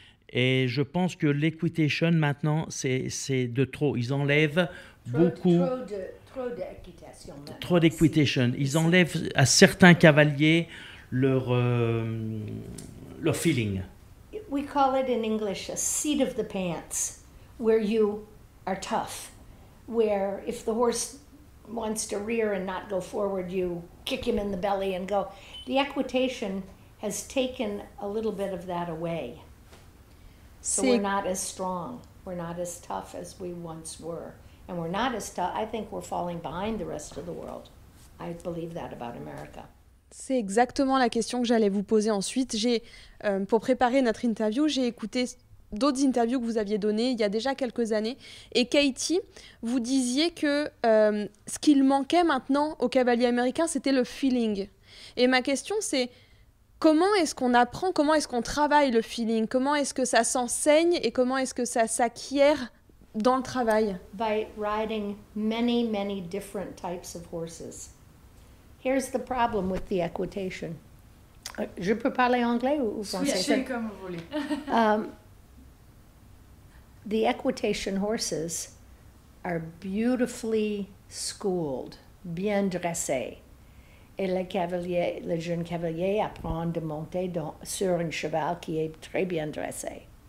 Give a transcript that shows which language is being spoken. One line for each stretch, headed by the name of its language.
French: Et je pense que l'Equitation, maintenant, c'est de trop. Ils enlèvent beaucoup... Trop d'équitation. Trop d'équitation. Ils enlèvent à certains cavaliers leur feeling.
English: We call it in English a seat of the pants, where you are tough, where if the horse wants to rear and not go forward, you kick him in the belly and go. The equitation has taken a little bit of that away. So we're not as strong. We're not as tough as we once were. And we're not as tough. I think we're falling behind the rest of the world. I believe that about America.
French: C'est exactement la question que j'allais vous poser ensuite. Pour préparer notre interview, j'ai écouté d'autres interviews que vous aviez données il y a déjà quelques années. Et Katie, vous disiez que ce qu'il manquait maintenant aux cavaliers américains, c'était le feeling. Et ma question, c'est Comment est-ce qu'on apprend, comment est-ce qu'on travaille le feeling? Comment est-ce que ça s'enseigne et comment est-ce que ça s'acquiert dans le travail?
English: By riding many, many different types of horses. Here's the problem with the equitation.
French: Je peux parler anglais ou français? Oui, comme vous voulez.
English: The equitation horses are beautifully schooled,
French: bien dressés. Et le jeune cavalier apprend de monter sur un cheval qui est très bien dressé.